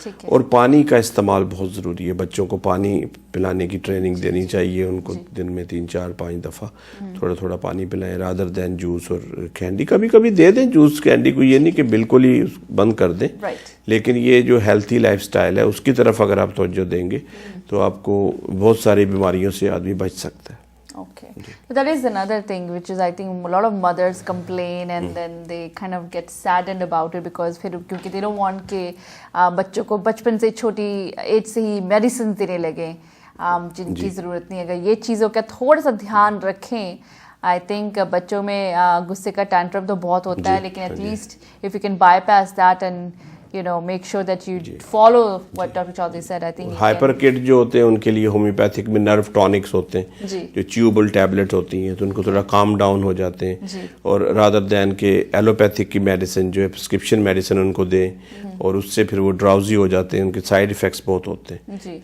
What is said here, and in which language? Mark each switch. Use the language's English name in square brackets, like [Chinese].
[Urdu] اور پانی کا استعمال بہت ضروری ہے, بچوں کو پانی پلانے کی ٹریننگ دینی چاہیے, ان کو دن میں 3-4-5 دفعہ تھوڑا تھوڑا پانی پلائیں رادر دین جوس اور کینڈی. کبھی کبھی دے دیں جوس کینڈی کو, یہ نہیں کہ بالکل ہی بند کر دیں, لیکن یہ جو ہیلتھی لائف سٹائل ہے اس کی طرف اگر آپ توجہ دیں گے تو آپ کو بہت ساری بیماریوں سے آدمی بچ سکتا ہے. [English] Okay. So that is another thing which is I think a lot of mothers complain and then they kind of get saddened about it because [Urdu] پھر کیونکہ [English] they don't want [Urdu] کہ بچوں کو بچپن سے چھوٹی ایج سے ہی میڈیسن دینے لگیں جن کی ضرورت نہیں. اگر یہ چیزوں کا تھوڑا سا دھیان رکھیں, آئی تھنک بچوں میں غصے کا ٹینٹرم تو بہت ہوتا ہے, لیکن [English] At least if you can bypass that and you know make sure that you follow what Dr. Chaudhary said, I think [Urdu] hyper کڈ جو ہوتے ہیں ان کے لیے ہومیوپیتھک میں نرو ٹونکس ہوتے ہیں جو چیوبل ٹیبلٹ ہوتی ہیں, تو ان کو تھوڑا کام ڈاؤن ہو جاتے ہیں, اور رادر دین کے ایلوپیتھک کی میڈیسن جو ہے پرسکرپشن میڈیسن ان کو دیں اور اس سے پھر وہ ڈراؤزی ہو جاتے ہیں, ان کے سائیڈ ایفیکٹس بہت ہوتے ہیں.